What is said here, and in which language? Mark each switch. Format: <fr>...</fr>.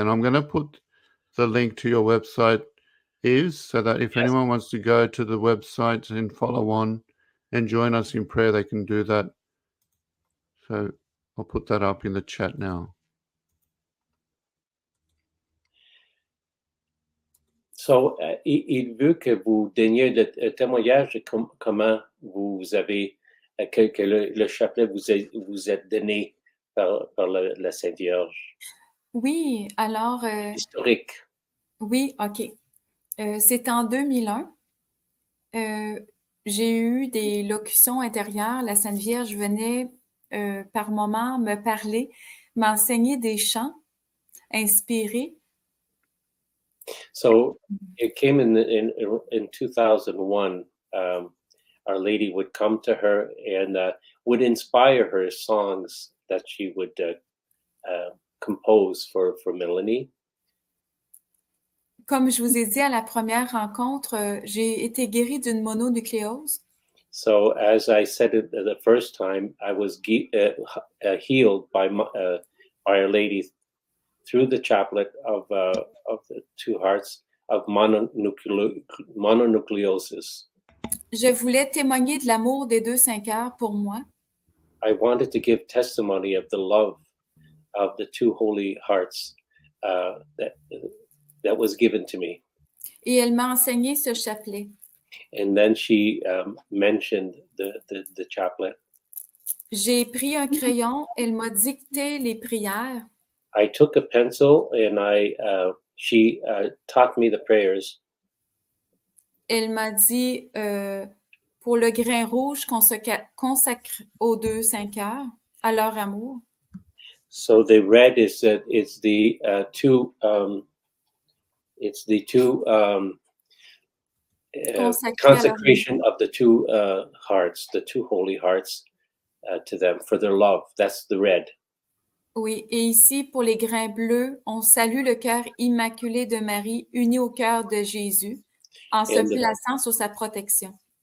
<en>And I'm going to put the link to your website so that if anyone wants to go to the website and follow on and join us in prayer, they can do that. So I'll put that up in the chat now.</en> <fr>So, il veut que vous donniez le témoignage de comment vous avez, que le chapelet vous est donné par la Sainte Vierge. Oui, alors... Historique. Oui, OK. C'est en 2001. J'ai eu des locutions intérieures. La Sainte Vierge venait par moments me parler, m'enseigner des chants inspirés.</fr> <en>So it came in 2001. Our Lady would come to her and would inspire her songs that she would compose for Melanie.</en> <fr>Comme je vous ai dit à la première rencontre, j'ai été guérie d'une mononucléose.</fr> <en>So as I said it the first time, I was healed by Our Lady through the chaplet of the two hearts of mononucleosis.</en> <fr>Je voulais témoigner de l'amour des deux saints cœurs pour moi.</fr> <en>I wanted to give testimony of the love of the two holy hearts that was given to me.</en> <fr>Et elle m'a enseigné ce chapelet.</fr> <en>And then she mentioned the chaplet.</en> <fr>J'ai pris un crayon, elle m'a dicté les prières.</fr> <en>I took a pencil and she taught me the prayers.</en> <fr>Elle m'a dit pour le grain rouge qu'on se consacre aux deux saints cœurs, à leur amour.</fr> <en>So the red is that it's the two consecration of the two hearts, the two holy hearts to them for their love. That's the red.</en> <fr>Oui, et ici, pour les grains bleus, on salue le cœur immaculé de Marie, uni au cœur de Jésus, en se plaçant sous sa protection.</fr>